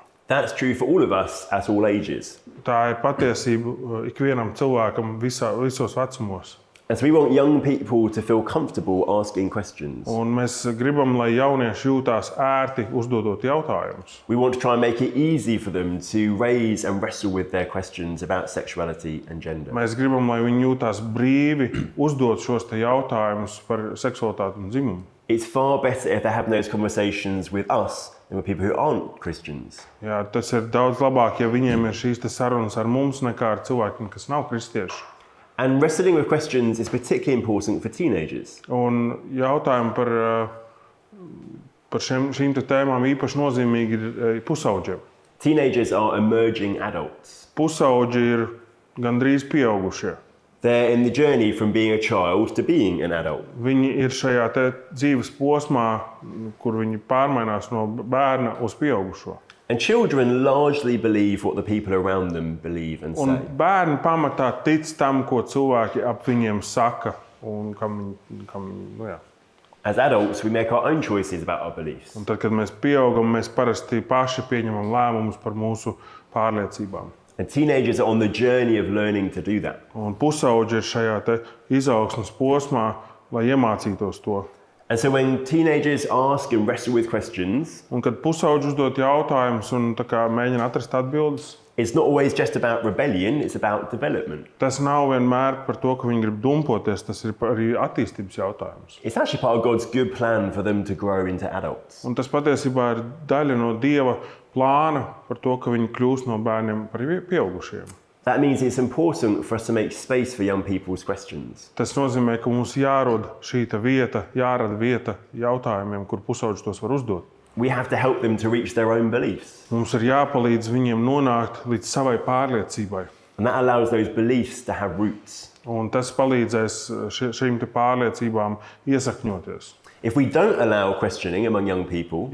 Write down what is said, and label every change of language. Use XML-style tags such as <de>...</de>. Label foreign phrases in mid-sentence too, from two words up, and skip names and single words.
<en>That's true for all of us at all ages.</en> <lv>Tā ir patiesība ikvienam cilvēkam visos vecumos.</lv> <en>And so we want young people to feel comfortable asking questions.</en> <lv>Un mēs gribam, lai jaunieši jūtās ērti uzdodot jautājumus.</lv> <en>We want to try and make it easy for them to raise and wrestle with their questions about sexuality and gender.</en> <lv>Mēs gribam, lai viņi jūtās brīvi uzdot šos te jautājumus par seksualitāti un dzimumu.</lv> <en>It's far better if they're having those conversations with us than with people who aren't Christians.</en> <lv>Jā, tas ir daudz labāk, ja viņiem ir šīs te sarunas ar mums nekā ar cilvēkiem, kas nav kristieši.</lv> <en>And wrestling with questions is particularly important for teenagers.</en> <lv>Un jautājumi par šīm te tēmām īpaši nozīmīgi ir pusauģiem.</lv> <en>Teenagers are emerging adults.</en> <lv>Pusauģi ir gandrīz pieaugušie.</lv> <en>They're in the journey from being a child to being an adult.</en> <lv>Viņi ir šajā te dzīves posmā, kur viņi pārmainās no bērna uz pieaugušo.</lv> <en>And children largely believe what the people around them believe and</en> <lv>Un</lv> <en>say.</en> <lv>bērni pamatā tic tam, ko cilvēki ap viņiem saka. Un jā.</lv> <en>As adults, we make our own choices about our beliefs.</en> <lv>Un tad, kad mēs pieaugam, mēs parasti paši pieņemam lēmumus par mūsu pārliecībām.</lv> <en>And teenagers are on the journey of learning to do that.</en> <lv>Un pusauģi ir šajā te izaugsmes posmā, lai iemācītos to.</lv> <en>And so when teenagers ask and wrestle with questions,</en> <lv>Un kad pusauģi uzdot jautājumus un tā kā mēģina atrast atbildes,</lv> <en>it's not always just about rebellion, it's about development.</en> <lv>tas nav vienmēr par to, ka viņi grib dumpoties, tas ir arī attīstības jautājums.</lv> <en>It's actually part of God's good plan for them to grow into adults.</en> <lv>Un tas patiesībā ir daļa no Dieva plāna par to, ka viņi kļūst no bērniem par pieaugušiem.</lv> <en>That means it's important for us to make space for young people's questions.</en> <lv>Tas nozīmē, ka mums jārada vieta jautājumiem, kur pusauģi tos var uzdot.</lv> <en>We have to help them to reach their own beliefs.</en> <lv>Mums ir jāpalīdz viņiem nonākt līdz savai pārliecībai.</lv> <en>And that allows those beliefs to have roots.</en> <lv>Un tas palīdzēs šīm te pārliecībām iesakņoties.</lv> <en>If we don't allow questioning among young people,</en>